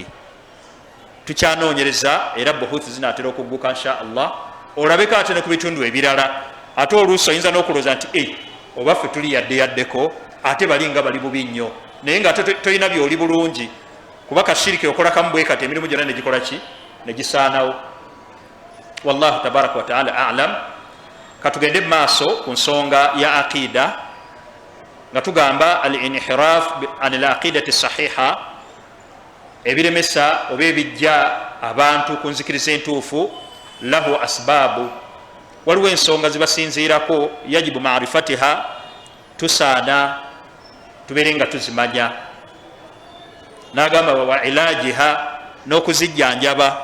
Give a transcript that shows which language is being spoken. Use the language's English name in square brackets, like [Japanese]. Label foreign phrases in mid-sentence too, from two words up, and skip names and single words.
[Ganda] Tukyanoonyereza era buhuth zinaatera okugguka [Arabic] إن شاء الله, [Ganda] olabeko ate ne ku bitundu ebirala, ate oluusi oyinza n'okulowooza nti oba ffe tuli yaddeyaddeko, ate balinga bali bubi nnyo, naye nga tolina byoli bulungi, kuba kashiriki okola kamu bwe kati emirimu gyonna negikola ki, negisaanawo. [Arabic] والله تبارك وتعالى أعلم. [Ganda] Katugende maaso ku nsonga ya aqida nga tugamba [Arabic] الانحراف عن العقيدة الصحيحة, [Ganda] ebiremesa oba ebijja abantu ku nzikiriza entuufu, [Arabic] له أسباب, [Ganda] waliwo ensonga zibasinziirako, [Arabic] يجب معرفتها, [Ganda] tusaana tubeere nga tuzimanya. N'agamba [Arabic] وعلاجها, [Ganda] n'okuzijjanjaba.